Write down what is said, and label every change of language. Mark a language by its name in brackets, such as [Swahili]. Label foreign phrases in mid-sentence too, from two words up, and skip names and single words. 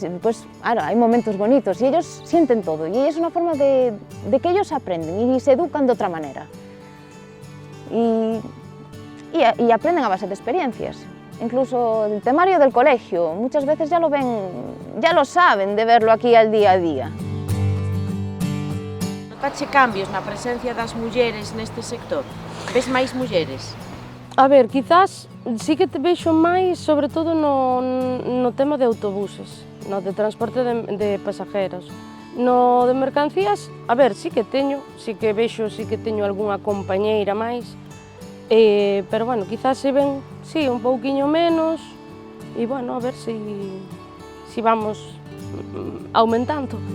[Spanish] Después, claro, hay momentos bonitos y ellos sienten todo. Y es una forma de que ellos aprenden y se educan de otra manera. Y aprenden a base de experiencias. Incluso el temario del colegio, muchas veces ya lo ven, ya lo saben de verlo aquí al día a día. [Galician] Notache cambios na presencia das mulleres neste sector? Ves máis mulleres? A ver, quizás sí que te vexo máis, sobre todo no tema de autobuses, no de transporte [Spanish] de pasajeros. [Galician] No de mercancías, a ver, sí que vexo, sí que teño algunha compañeira máis, pero bueno, quizás se ven, sí, un pouquiño menos, e bueno, a ver se vamos aumentando.